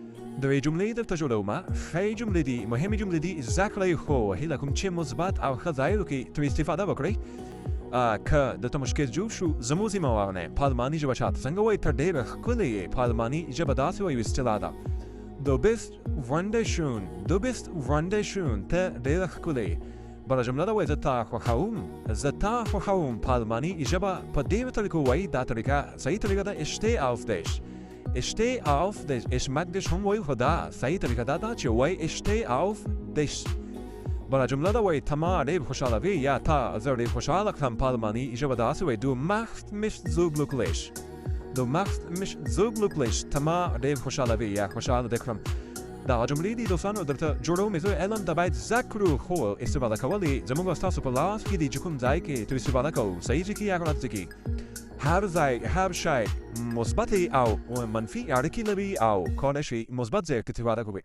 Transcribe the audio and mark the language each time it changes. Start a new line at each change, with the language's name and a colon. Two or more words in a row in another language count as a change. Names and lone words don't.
Pashto: دوی جملې درته جوړومه ښې جملې دي مهمې جملې دي زده کړئ خو هیله کوم چې مثبت او ښه ځایونو کې ترې استفاده وکړئ که درته مشکل جوړ شو زموږ ذمه وانه په الماني ژبه چاته څنګه وایي ته ډېره ښکلې یې په الماني ژبه داسې وایي اصطلاح ده
German: Du bist wunderschön. Du bist wunderschön.
Pashto: ته ډېره ښکلې یې بله جمله ده وایي زه تا خوښوم زه تا خوښوم په الماني ژبه په دې طریقه وایي دا طریقه صحیح طریقه ده
German: ich stehe auf dich Ich stehe auf dich. Ich mag dich
Pashto: هم وایو خو دا صحیح طریقه دا چې وایي
German: ich stehe auf dich
Pashto: بله جمله ده وایي ته ما ډېر خوشحالوي یا تا زه ډېر خوشحاله کړم په الماني ژبه داسې وایي
German: Du machst mich so glücklich Du machst mich so glücklich
Pashto: ته ما ډېر خوشحالوي یا خوشحاله دې کړم دا جملې دي دوستانو درته جوړوم زه علم ته باید زده کړو خو استفاده کول یې زموږ او ستاسو په لاس کې دي چې کوم ځای کې ترې استفاده کوو صحیح ځای کې یا غلط ځای کې هر ځای هر شی مثبت او منفي اړیکې لري او کولی شي مثبت ځای کې استفاده کوي